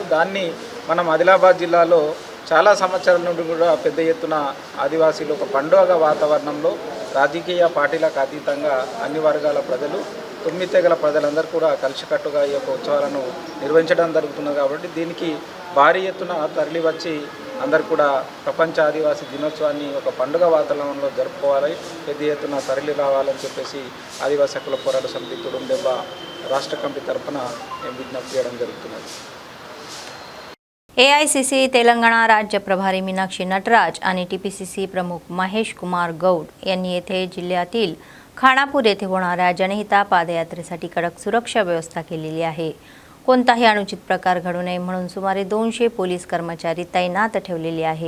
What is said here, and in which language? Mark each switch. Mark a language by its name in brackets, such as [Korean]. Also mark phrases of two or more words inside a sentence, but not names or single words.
[Telugu] దాన్ని మనం ఆదిలాబాద్ జిల్లాలో చాలా సంవత్సరాల నుండి కూడా పెద్ద ఎత్తున ఆదివాసీలు ఒక పండుగ వాతావరణంలో రాజకీయ పార్టీలకు అతీతంగా అన్ని వర్గాల ప్రజలు, 9 తెగల ప్రజలందరూ కూడా కలిసికట్టుగా ఈ యొక్క ఉత్సవాలను నిర్వహించడం జరుగుతున్నది. కాబట్టి దీనికి భారీ ఎత్తున తరలి వచ్చి అందరు కూడా ప్రపంచ ఆదివాసీ దినోత్సవాన్ని ఒక పండుగ వాతావరణంలో జరుపుకోవాలి, పెద్ద ఎత్తున తరలి రావాలని చెప్పేసి ఆదివాసీ హక్కుల పోరాట సమితి తుడుందెబ్బ రాష్ట్ర కమిటీ తరఫున విజ్ఞప్తి చేయడం జరుగుతున్నది. [Marathi] AICC तेलंगणा राज्य प्रभारी मीनाक्षी नटराज आणि TPCC प्रमुख महेश कुमार गौड यांनी येथे जिल्ह्यातील खानापूर येथे होणाऱ्या जनहिता पादयात्रेसाठी कडक सुरक्षा व्यवस्था केलेली आहे. कोणताही अनुचित प्रकार घडू नये म्हणून सुमारे 200 पोलीस कर्मचारी तैनात ठेवलेले आहे.